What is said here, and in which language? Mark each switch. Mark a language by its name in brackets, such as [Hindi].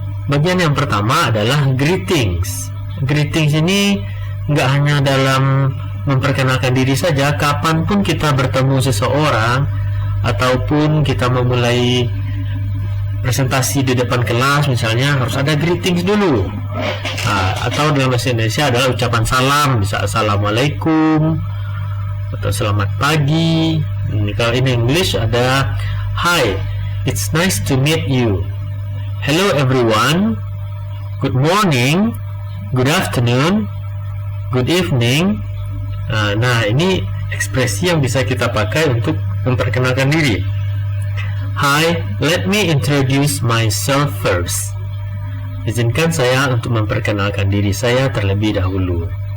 [Indonesian] Bagian yang pertama adalah greetings. Greetings ini nggak hanya dalam memperkenalkan diri saja, kapanpun kita bertemu seseorang ataupun kita memulai presentasi di depan kelas misalnya, harus ada greetings dulu. Atau dalam bahasa Indonesia adalah ucapan salam, bisa assalamualaikum atau selamat pagi. Kalau [English] in English [Indonesian] ada [English] hi, it's nice to meet you, hello everyone, good morning, good afternoon, good evening. [Indonesian] Nah, ini ekspresi yang bisa kita pakai untuk memperkenalkan diri. [English] Hi, let me introduce myself first. [Indonesian] Izinkan saya untuk memperkenalkan diri saya terlebih dahulu.